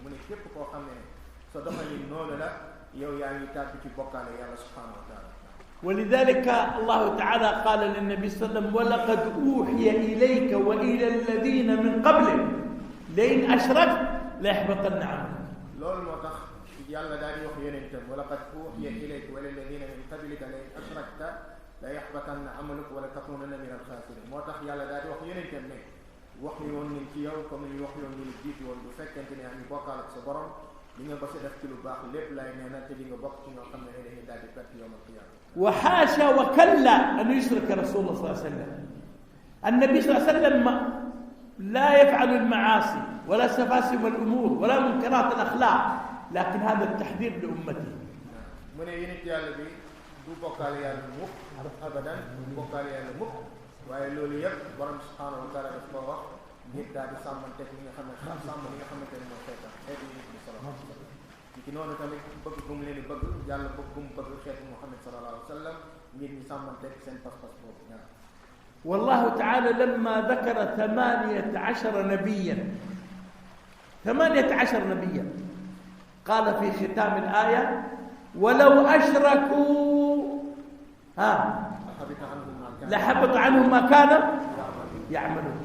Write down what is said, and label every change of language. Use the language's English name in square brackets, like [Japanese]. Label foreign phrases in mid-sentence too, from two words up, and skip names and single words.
[Wolof] mu ne képp koo xam ne sa doxalin noonu la, yow yaa ngi tàbbi ci bokkaale yàlla [Arabic] سبحانه وتعالى. ولذلك الله تعالى قال للنبي صلى الله عليه وسلم ولقد أوحي إليك وإلى الذين من قبلك لئن أشركت ليحبطن عملك. [Wolof] loolu moo tax yàlla daal di wax yonentam [Arabic] ولقد أوحي إليك وإلى الذين من قبلك لئن أشركت ليحبطن عملك ولا تكونن من الخاسرين. [Wolof] moo tax yàlla daal di wax yonentam ne wax ñu woon nañ ci yow comme ni wax yoon ñu jiitu woon, bu fekkente ne yaa ngi bokkaal ak sa borom li nga bës a def ci lu baax lépp lay nee na te li nga bokk ci ñoo xam ne dañuy daal di perte [Arabic] يوم القيامة. وحاشا وكلا أن يشرك رسول الله صلى الله عليه وسلم. النبي صلى الله عليه وسلم لا يفعل المعاصي ولا سفاسف الأمور ولا منكرات الأخلاق، لكن هذا التحذير لأمته. [Wolof] mu ne yonent yàlla bi du bokkaale yàlla mukk abadan, du bokkaale yàlla mukk, waaye loolu yëpp borom [Arabic] سبحانه وتعالى [Wolof] daf ko wax ngir daal di sàmmante li nga xam ne sàmm li nga xamante ne mooy xeetam xeetu yonent bi [Arabic] صلى الله عليه وسلم. [Wolof] ci noonu tamit bëgg bu mu leen di bëgg yàlla bëgg bu mu bëgg xeetu Muhammad [Arabic] صلى الله عليه وسلم [Wolof] ngir ñu sàmmante seen pas-pas boobu ñaar. [Arabic] والله تعالى لما ذكر 18 نبيا 18 نبيا قال في ختام الآية ولو أشركوا لحبط عنهم ما كانوا يعملون.